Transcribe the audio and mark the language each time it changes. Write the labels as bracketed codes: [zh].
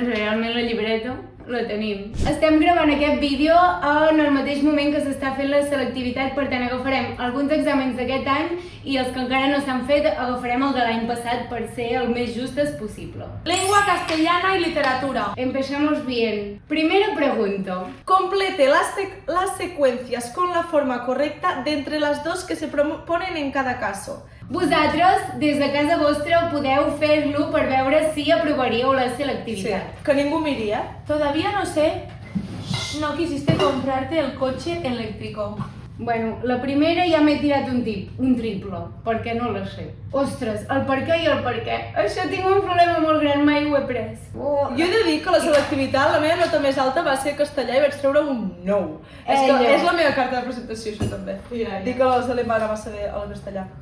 [ca] realment la llibreta la tenim. Estem gravant aquest vídeo en el mateix moment que s'està fent la selectivitat, per tant agafarem alguns exàmens d'aquest any i els que encara no s'han fet agafarem el de l'any passat per ser el més justes possible. [es] Lengua castellana y literatura. Empezamos bien. Primera pregunta. Complete las secuencias con la forma correcta de entre las dos que se proponen en cada caso. [ca] Vosaltres, des de casa vostra, podeu fer-lo per veure si aprovaríeu la selectivitat. Que ningú miri, eh? [es] Todavía no sé, no quisiste comprarte el coche eléctrico. [ca] Bueno, la primera ja m'he tirat un triple, perquè no la sé. Ostres, el per què i el per què. Això tinc un problema molt gran, mai ho he pres. Jo he de dir que la selectivitat, la meva nota més alta va ser castellà i vaig treure un 9. És la meva carta de presentació, això també. Dic que la Selema va saber el castellà.